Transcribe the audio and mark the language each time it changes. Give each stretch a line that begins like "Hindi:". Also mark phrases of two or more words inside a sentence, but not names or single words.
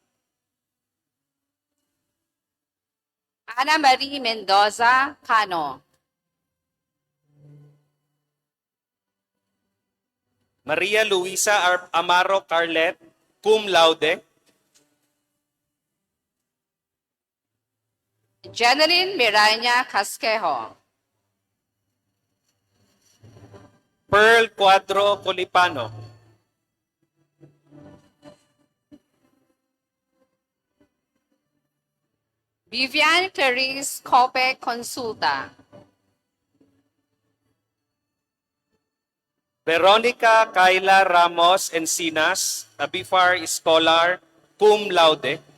English: Ana Marie Mendoza Cano. Maria Luisa Amaro Carlet,
Latin: cum laude,
English: Jeneline Miranya Casquejo. Pearl Cuadro Colipano, Vivian Clarice Cope Consulta. Veronica Kayla Ramos Encinas, a BIFAR Scholar,
Latin: cum laude,